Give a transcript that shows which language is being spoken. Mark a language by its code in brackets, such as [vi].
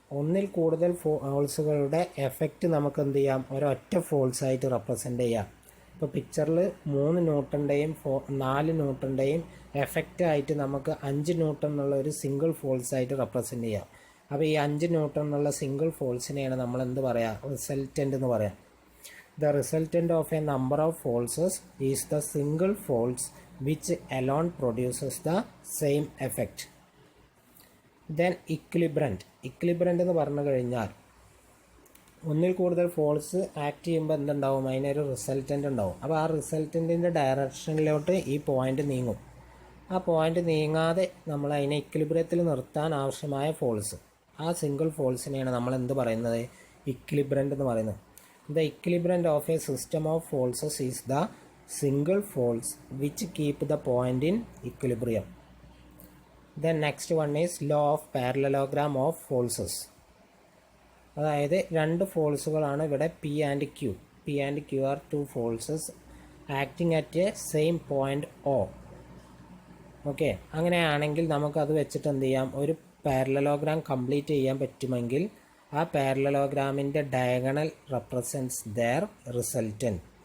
[ml] ഒന്നിൽ കൂടുതൽ ഫോഴ്സുകളുടെ എഫക്റ്റ് നമുക്ക് എന്ത് ചെയ്യാം, ഒരൊറ്റ ഫോഴ്സായിട്ട് റെപ്രസെൻ്റ് ചെയ്യാം. ഇപ്പോൾ പിക്ചറിൽ 3 ന്യൂട്ടൻ്റെയും 4 ന്യൂട്ടൻ്റെയും എഫക്റ്റ് ആയിട്ട് നമുക്ക് 5 ന്യൂട്ടൺ എന്നുള്ള ഒരു സിംഗിൾ ഫോഴ്സായിട്ട് റെപ്രസെൻ്റ് ചെയ്യാം. അപ്പോൾ ഈ 5 ന്യൂട്ടൺ എന്നുള്ള സിംഗിൾ ഫോഴ്സിനെയാണ് നമ്മൾ എന്ത് പറയാം, റിസൾട്ടൻ്റ് എന്ന് പറയാം. [en] The resultant of a number of forces is the single force which alone produces the same effect. Then equilibrant. [ml] Equilibrant എന്ന് പറഞ്ഞു കഴിഞ്ഞാൽ ഒന്നിൽ കൂടുതൽ ഫോഴ്സ് ആക്ട് ചെയ്യുമ്പോൾ എന്തുണ്ടാവും, അതിനൊരു റിസൾട്ടൻ്റ് ഉണ്ടാവും. അപ്പോൾ ആ റിസൾട്ടൻറ്റിൻ്റെ ഡയറക്ഷനിലോട്ട് ഈ പോയിൻ്റ് നീങ്ങും. ആ പോയിൻ്റ് നീങ്ങാതെ നമ്മൾ അതിനെ ഇക്വിലിബ്രിയത്തിൽ നിർത്താൻ ആവശ്യമായ ഫോഴ്സ്, ആ സിംഗിൾ ഫോഴ്സിനെയാണ് നമ്മൾ എന്ത് പറയുന്നത്, ഇക്വിലിബ്രൻ്റ് എന്ന് പറയുന്നത്. [en] The equilibrium of a system of forces is the single force which keep the point in equilibrium. Then next one is law of parallelogram of forces. [ml] അതായത് രണ്ട് ഫോഴ്സുകളാണ് ഇവിടെ [en] P and Q. P and Q are two forces acting at a same point O. [ml] Okay, അങ്ങനെയാണെങ്കിൽ നമുക്കത് വെച്ചിട്ട് എന്ത് ചെയ്യാം, ഒരു parallelogram complete ചെയ്യാൻ പറ്റുമെങ്കിൽ ആ പാരലലോഗ്രാമിൻ്റെ ഡയഗണൽ [en] Represents their resultant.